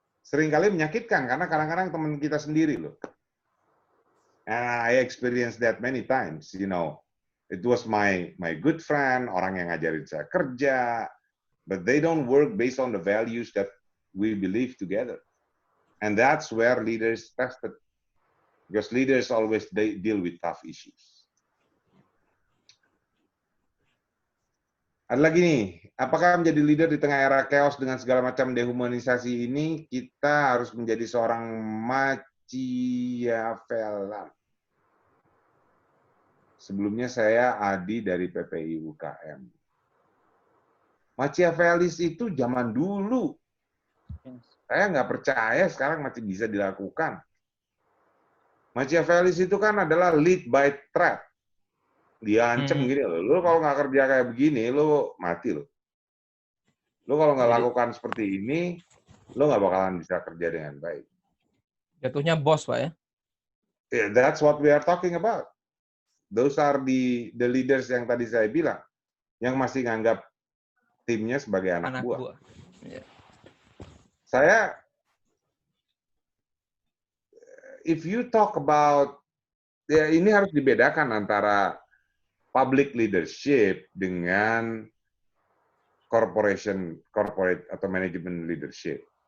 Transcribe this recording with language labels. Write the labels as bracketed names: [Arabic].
[Indonesian] Seringkali menyakitkan karena kadang-kadang teman kita sendiri loh. [English] And I experienced that many times, It was my good friend, [Indonesian] orang yang ngajarin saya kerja, [English] but they don't work based on the values that we believe together. And that's where leaders tested. Because leaders always deal with tough issues. [Indonesian] Ada lagi nih, apakah menjadi leader di tengah era chaos dengan segala macam dehumanisasi ini, kita harus menjadi seorang Machiavellian? Sebelumnya saya Adi dari PPI UKM. Machiavellis itu zaman dulu. Saya nggak percaya sekarang masih bisa dilakukan. Machiavellis itu kan adalah lead by threat. Dia ancam gini loh. Lo kalau nggak kerja kayak begini, lo mati lo. Lo kalau nggak lakukan seperti ini, lo nggak bakalan bisa kerja dengan baik. Jatuhnya bos, Pak, ya? [English] Yeah, that's what we are talking about. Those are the leaders [Indonesian] yang tadi saya bilang, yang masih nganggap timnya sebagai anak buah. [English] Yeah. [Indonesian] Saya, [English] if you talk about, [Indonesian] ya ini harus dibedakan antara public leadership dengan corporate atau management leadership.